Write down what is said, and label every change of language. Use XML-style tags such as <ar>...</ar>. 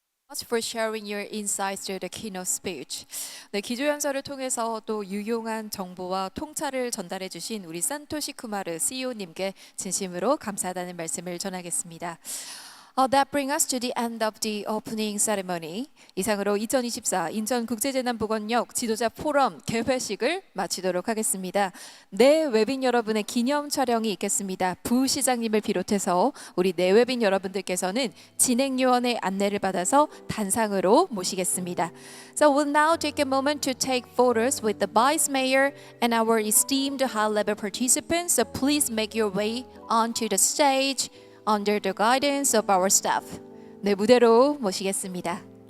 <en>much for sharing your insights to the keynote speech.</en> <ko>네, 기조연설을 통해서 또 유용한 정보와 통찰을 전달해 주신 우리 산토시 쿠마르 CEO님께 진심으로 감사하다는 말씀을 전하겠습니다.</ko> <en>That brings us to the end of the opening ceremony.</en> <ko>이상으로 2024 인천국제재난보건역 지도자 포럼 개회식을 마치도록 하겠습니다. 내외빈 여러분의 기념 촬영이 있겠습니다. 부시장님을 비롯해서 우리 내외빈 여러분들께서는 진행요원의 안내를 받아서 단상으로 모시겠습니다.</ko> <en>So we'll now take a moment to take photos with the Vice Mayor and our esteemed high-level participants. So please make your way onto the stage under the guidance of our staff.</en> <ko>네, 무대로 모시겠습니다.</ko>